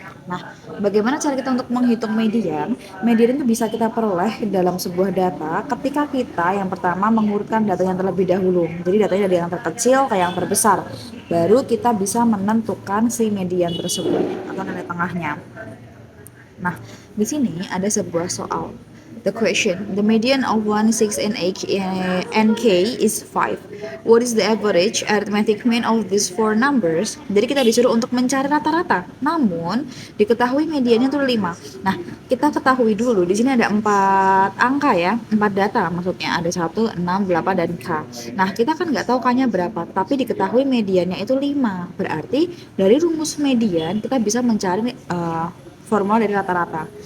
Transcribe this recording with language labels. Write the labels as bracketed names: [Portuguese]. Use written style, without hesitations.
[Indonesian] Nah, bagaimana cara kita untuk menghitung median? Median itu bisa kita peroleh dalam sebuah data ketika kita yang pertama mengurutkan datanya terlebih dahulu. Jadi datanya dari yang terkecil ke yang terbesar. Baru kita bisa menentukan si median tersebut atau nilai tengahnya. Nah, di sini ada sebuah soal. [English] The question, the median of 1, 6, and 8 and k is 5. What is the average arithmetic mean of these four numbers? [Indonesian] Jadi kita disuruh untuk mencari rata-rata. Namun, diketahui mediannya itu 5. Nah, kita ketahui dulu di sini ada 4 angka ya, 4 data maksudnya. Ada 1, 6, 8 dan k. Nah, kita kan nggak tahu k-nya berapa, tapi diketahui mediannya itu 5. Berarti dari rumus median kita bisa mencari formula dari rata-rata.